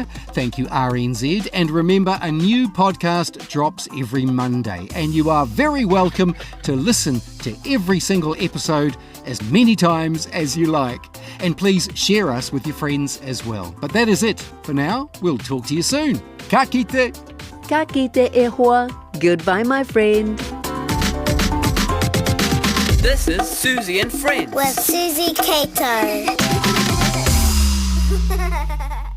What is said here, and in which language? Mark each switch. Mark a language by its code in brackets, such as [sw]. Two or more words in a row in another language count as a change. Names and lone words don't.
[en] Thank you, RNZ. And remember, a new podcast drops every Monday, and you are very welcome to listen to every single episode as many times as you like. And please share us with your friends as well. But that is it for now. We'll talk to you soon. [mi] Ka kite. Ka kite e hoa. [en] Goodbye, my friend. This is Suzy and Friends. With Suzy Cato.